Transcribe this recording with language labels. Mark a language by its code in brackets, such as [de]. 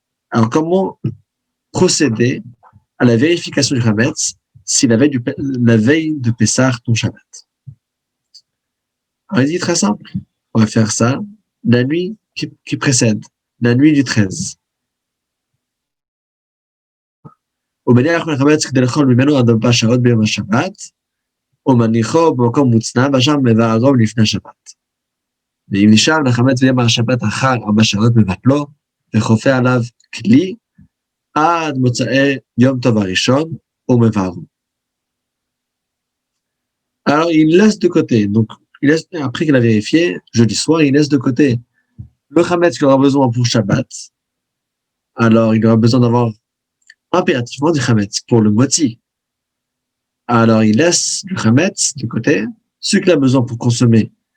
[fr] Alors, comment procéder à la vérification du chametz si la veille de Pessah tombe Shabbat? Alors, il dit très simple. On va faire ça la nuit qui précède, la nuit du 13. [he] ומניח לחמץ כדי לאכול ממנו עד 4 שעות ביום השבת, ומניחו במקום מוצנע, ושם מבערו לפני שבת. ואם נשאר לחמץ ביום השבת אחר 4 שעות מבטלו, וחופה עליו כלי, עד מוצאי יום טוב הראשון, ומבערו. [fr] Alors, il laisse de côté, donc, après qu'il a vérifié, jeudi soir, il laisse de côté le chametz qu'il aura besoin pour Shabbat. Alors, il aura besoin d'avoir impérativement du chametz pour le moti. Alors, il laisse le chametz de côté, ce qu'il a besoin pour consommer